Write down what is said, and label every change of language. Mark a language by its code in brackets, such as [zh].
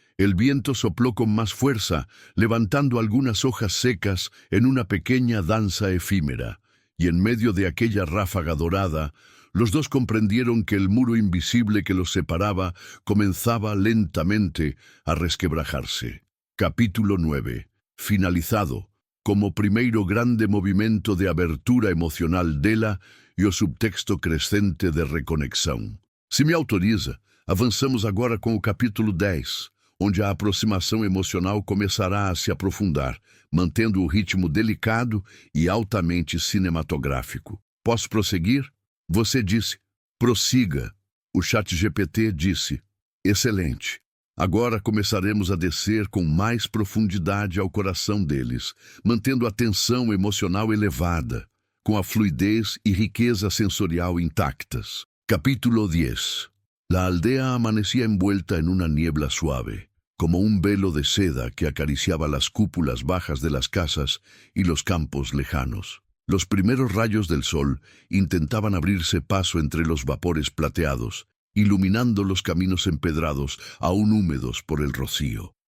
[es] El viento sopló con más fuerza, levantando algunas hojas secas en una pequeña danza efímera, y en medio de aquella ráfaga dorada, los dos comprendieron que el muro invisible que los separaba comenzaba lentamente a resquebrajarse. Capítulo 9. Finalizado. [pt] Como primeiro grande movimento de abertura emocional dela e o subtexto crescente de reconexão. Se me autoriza, avançamos agora com o capítulo 10, onde a aproximação emocional começará a se aprofundar, mantendo o ritmo delicado e altamente cinematográfico. Posso prosseguir? Você disse, prossiga. O ChatGPT disse, excelente. Agora começaremos a descer com mais profundidade ao coração deles, mantendo a tensão emocional elevada, com a fluidez e riqueza sensorial intactas. Capítulo 10. [es] La aldea amanecía envuelta en una niebla suave, como un velo de seda que acariciaba las cúpulas bajas de las casas y los campos lejanos. Los primeros rayos del sol intentaban abrirse paso entre los vapores plateados, iluminando los caminos empedrados, aún húmedos por el rocío.